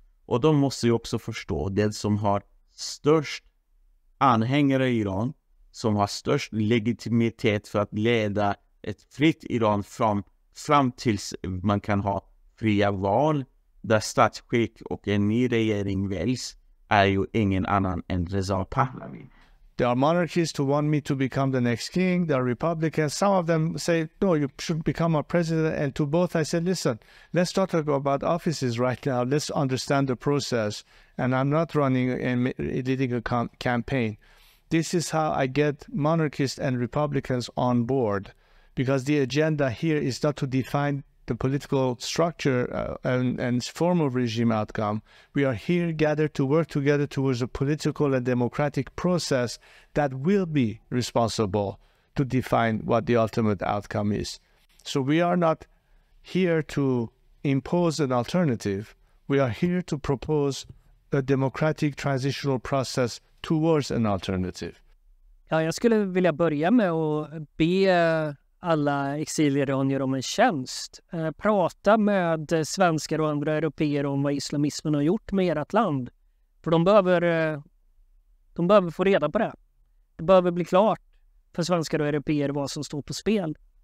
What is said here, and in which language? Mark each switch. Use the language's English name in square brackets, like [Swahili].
[Swedish] Och de måste ju också förstå det som har störst anhängare i Iran, som har störst legitimitet för att leda ett fritt Iran fram tills man kan ha fria val där statsskick och en ny regering väljs, är ju ingen annan än Reza Pahlavi. [English] There are monarchists who want me to become the next king. There are Republicans. Some of them say, no, you should become a president. And to both I said, listen, let's not talk about offices right now. Let's understand the process. And I'm not running and leading a campaign. This is how I get monarchists and Republicans on board. Because the agenda here is not to define the political structure and form of regime outcome. We are here gathered to work together towards a political and democratic process that will be responsible to define what the ultimate outcome is. So we are not here to impose an alternative. We are here to propose a democratic transitional process towards an alternative. [Swedish] Ja, jag skulle vilja börja med att be alla exiliranier om en tjänst. Prata med svenskar och andra européer om vad islamismen har gjort med ert land. För de behöver få reda på det. Det behöver bli klart för svenskar och européer vad som står på spel.